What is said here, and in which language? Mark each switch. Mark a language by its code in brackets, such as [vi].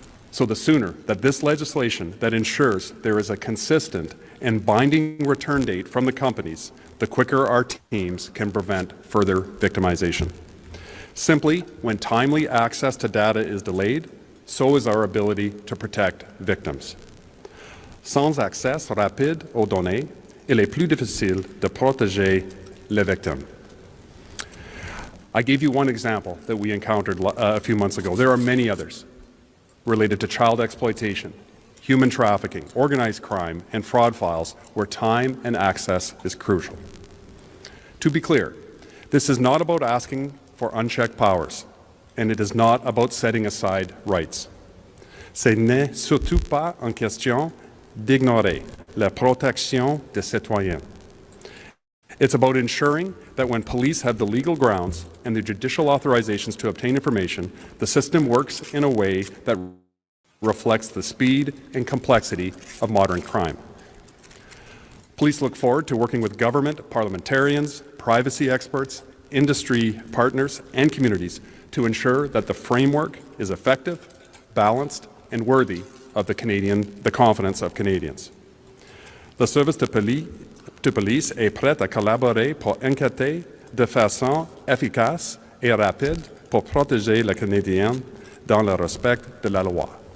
[en] So the sooner that this legislation that ensures there is a consistent and binding return date from the companies, the quicker our teams can prevent further victimization. Simply, when timely access to data is delayed, so is our ability to protect victims. [fr] Sans accès rapide aux données, il est plus difficile de protéger les victimes. [en] I gave you one example that we encountered a few months ago. There are many others related to child exploitation, human trafficking, organized crime, and fraud files where time and access is crucial. To be clear, this is not about asking for unchecked powers, and it is not about setting aside rights. [fr] Ce n'est surtout pas en question d'ignorer la protection des citoyens. [en] It's about ensuring that when police have the legal grounds and the judicial authorizations to obtain information, the system works in a way that reflects the speed and complexity of modern crime. Police look forward to working with government, parliamentarians, privacy experts, industry partners, and communities to ensure that the framework is effective, balanced, and worthy of the confidence of Canadians. [fr] Le service de police est prêt à collaborer pour enquêter de façon efficace et rapide pour protéger les Canadiens dans le respect de la loi.